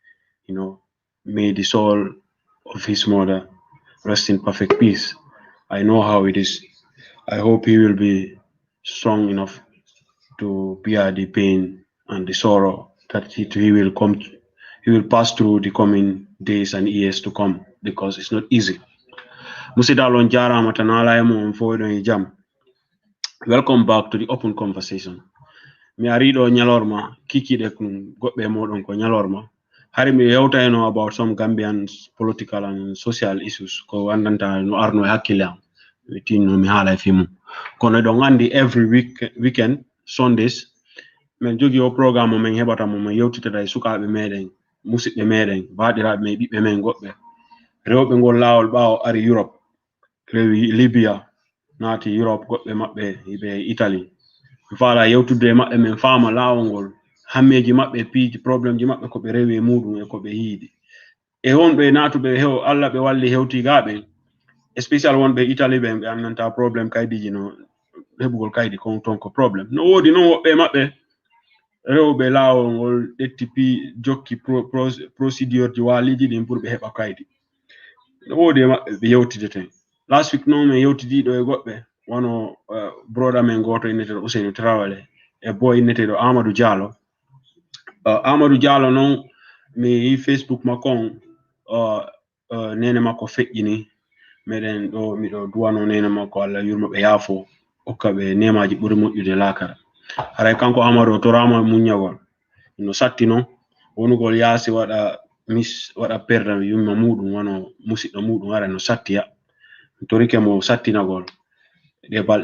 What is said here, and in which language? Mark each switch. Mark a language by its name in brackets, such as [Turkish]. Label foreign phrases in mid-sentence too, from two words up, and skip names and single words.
[English] May the soul of his mother rest in perfect peace. I know how it is. I hope he will be strong enough to bear the pain and the sorrow that he will pass through the coming days and years to come, because it's not easy. [Fula] Musidalon jarama tanala mo foydon jam. [English] Welcome back to the open conversation. [Fula] Mi arido nyalorma kikide kun gobbe modon ko nyalorma. Hari mi yewtayno [English] about some Gambian political and social issues [Fula] ko wandanta no arno hakkilam within no mi hala fimu kono do ngandi [English] every weekend Sundays [Fula] men jogi o programme men hebata mo yewtita day sukabe meden musidbe meden baadirabe me bibbe men gobbe rewbe ngol lawol baawo ari Europe rewi Libya naati Europe gobbe mabbe be Italy fala yewtude mabbe men faama lawol ngol hammeji mabbe piiji problem ji mabbe ko be rewi mudum e ko be hiidi e wonbe natube hew alla be walli hewtigabe especially wonbe Italy be annanta problem kaydiji no hebugol kaydi kon ton ko problem no wodi non wobbe mabbe rewbe lawol ngol detti jokki procedure ji waliji din pour be heba kaydi no wodi mabbe be yewtide ten [English] last week [Fula] no me yewtidi do e gobbe wono brother men goto inete Ousainou Traoré e boy inete do Amadou Diallo. Amadou Diallo non mi Facebook makon nene makko feƴƴini meɗen ɗo miɗo duwano nene makko Allah yurmo ɓe yaafo hokka ɓe nemaji ɓuri moƴƴude laakara haray kanko Amadou torama muññagol no satti non wonugol yaasi waɗa perda yumma muɗum wono musidɗo muɗum ara no sattiya torike mo sattinagol ɗe balɗe